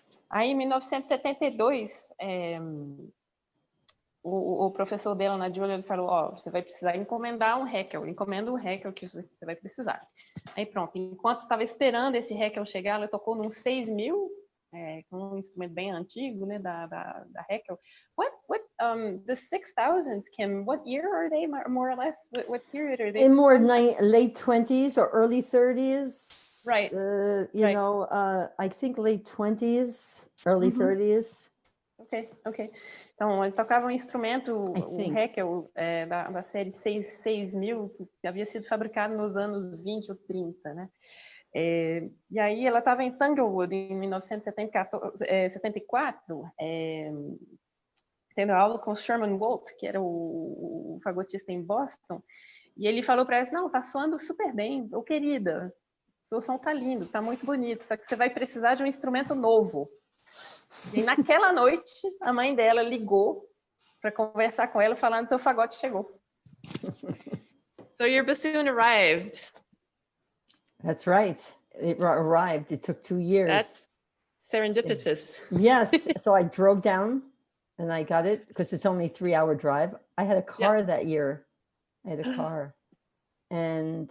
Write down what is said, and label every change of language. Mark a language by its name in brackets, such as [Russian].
[Portuguese] Aí, em 1972, o professor dela na Juilliard falou: você vai precisar encomendar um Heckel, encomenda um Heckel que você vai precisar. Aí pronto, enquanto estava esperando esse Heckel chegar, ela tocou num 6.000, com um instrumento bem antigo, né, da Heckel. [English] The 6,000s, Kim, what year are they, more or less? What period are they? In more late 20s or early 30s. Right. You know, I think late 20s, early 30s. Ok. [Portuguese] Então, ele tocava um instrumento, o Heckel, da série 6.000, que havia sido fabricado nos anos 20 ou 30, né? E aí ela estava em Tanglewood em 1974, tendo aula com Sherman Walt, que era o fagotista em Boston, e ele falou para ela: "Não, tá soando super bem, querida, seu som tá lindo, tá muito bonito, só que você vai precisar de um instrumento novo." E naquela noite, a mãe dela ligou para conversar com ela, falando: "Seu fagote chegou." [English] So your bassoon arrived. That's right. It arrived. It took 2 years. That's serendipitous. Yes. So I drove down and I got it because it's only a 3-hour drive. I had a car that year. I had a car. And